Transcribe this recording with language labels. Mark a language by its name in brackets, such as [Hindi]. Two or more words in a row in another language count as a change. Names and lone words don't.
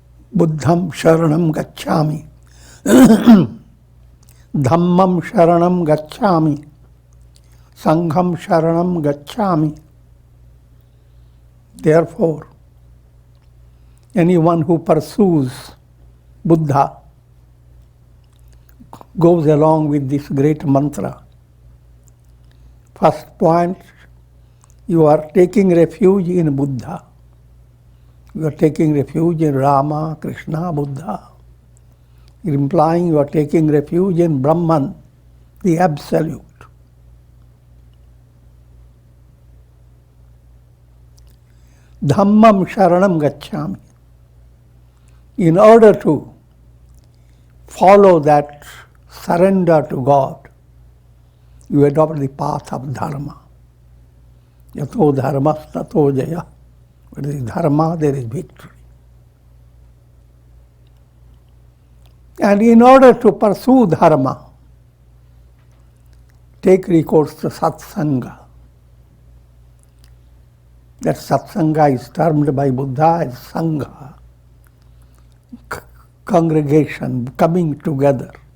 [Pali] Buddham sharanam gacchami. Dhammam sharanam gacchami. Sangham sharanam gacchami. [English] Therefore, anyone who pursues Buddha goes along with this great mantra. First point, you are taking refuge in Buddha. You are taking refuge in Rama, Krishna, Buddha. Implying you are taking refuge in Brahman, the Absolute. [Pali] Dhammam sharanam gacchami. [English] In order to follow that surrender to God, you adopt the path of dharma. [Sanskrit] Yato dharmas tato jaya. [English] Where there is dharma, there is victory. And in order to pursue dharma, take recourse to satsanga. That satsanga is termed by Buddha as sangha, congregation, coming together.